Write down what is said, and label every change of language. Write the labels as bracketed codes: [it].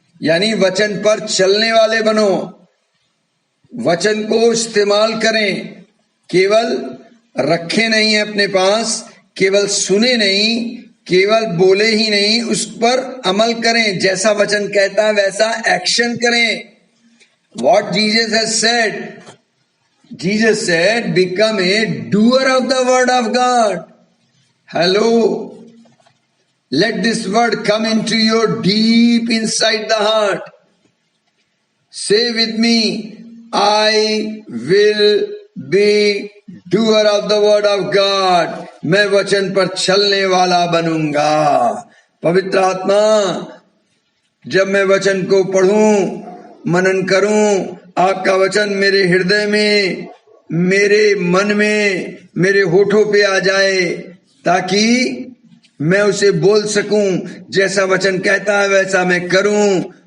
[hi] यानी वचन पर चलने वाले बनो, वचन को इस्तेमाल करें, केवल रखे नहीं अपने पास, केवल सुने नहीं, केवल बोले ही नहीं, उस पर अमल करें, जैसा वचन कहता है वैसा एक्शन करें. [en] What Jesus has said, Jesus said, become a doer of the word of God. Hello. Let this word come into your deep inside the heart. Say with me, I will be doer of the word of God. [hi] मैं वचन पर चलने वाला बनूंगा. पवित्र आत्मा, जब मैं वचन को पढ़ूं, मनन करूं, आपका वचन मेरे हृदय में, मेरे मन में, मेरे होठों पे आ जाए, ताकि मैं उसे बोल सकूं, जैसा वचन कहता है वैसा मैं करूं.